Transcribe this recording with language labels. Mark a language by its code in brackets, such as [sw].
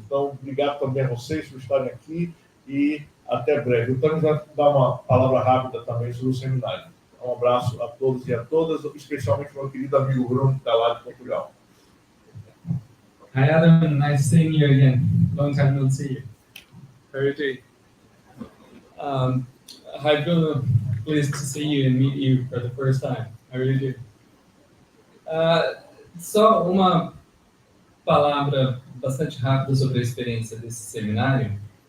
[pt] Então, obrigado também a vocês por estarem aqui e até breve. O Tânia vai dar uma palavra rápida também sobre o seminário. Um abraço a todos e a todas, especialmente meu querido amigo Bruno, que está lá de Portugal. [en] Hi Adam, nice seeing you again. Long time no see you. How are you doing? Hi Bruno, pleased to see you and meet you for the first time. How are you doing? [pt] Só uma palavra bastante rápida sobre a experiência desse seminário.